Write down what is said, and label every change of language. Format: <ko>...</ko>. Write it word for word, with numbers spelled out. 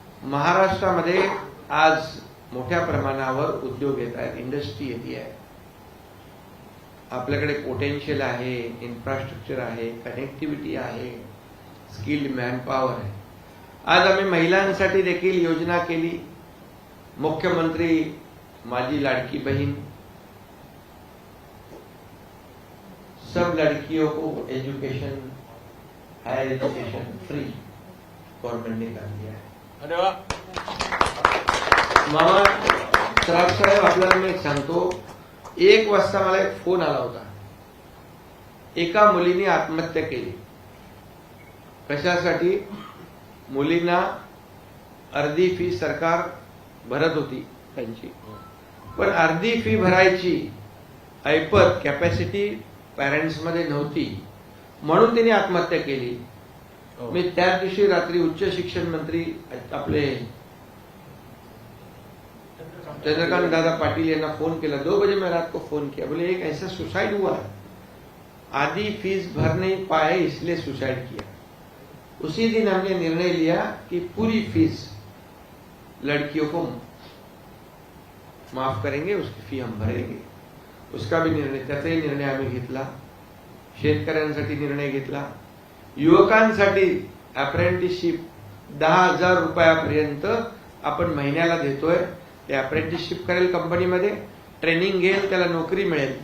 <mr>महाराष्ट्रामध्ये आज मोठ्या प्रमाणावर उद्योग येत आहेत, इंडस्ट्री येते आहे. आपल्याकडे पोटेन्शियल आहे, इन्फ्रास्ट्रक्चर आहे, कनेक्टिव्हिटी आहे, स्किल्ड मॅनपॉवर आहे. आज आम्ही महिलांसाठी देखील योजना केली.</mr> <hi>मुख्यमंत्री माझी लाडकी बहीण, सब लड़कियों को education, higher education free government ने कर दिया है.</hi> <mr>अरे वाह. मामा सराफ साहेब, आपल्याला मी एक सांगतो, एक वाजता मला एक फोन आला होता. एका मुलीने आत्महत्या केली. कशासाठी? मुलींना अर्धी फी सरकार भरत होती त्यांची, पण अर्धी फी भरायची ऐपत कॅपॅसिटी पॅरेंट्समध्ये नव्हती, म्हणून तिने आत्महत्या केली. मी त्याच दिवशी रात्री उच्च शिक्षण मंत्री आपले चंद्रकांत दादा पाटील यांना फोन केला.</mr> <hi>दो बजे मैं रात को फोन किया, बोले एक ऐसा सुसाइड हुआ, आधी फीस भर नहीं पाए इसलिए सुसाइड किया. उसी दिन हमने निर्णय लिया कि पूरी फीस लड़कियों को माफ करेंगे, उसकी फी हम भरेंगे. उसका भी निर्णय,</hi> <mr>त्याचाही निर्णय आम्ही घेतला. शेतकऱ्यांसाठी निर्णय घेतला. युवकांसाठी अप्रेंटिसशिप दहा हजार रुपयापर्यंत आपण महिन्याला देतोय. ते अप्रेंटिसशिप करेल कंपनीमध्ये, ट्रेनिंग घेईल, त्याला नोकरी मिळेल.</mr>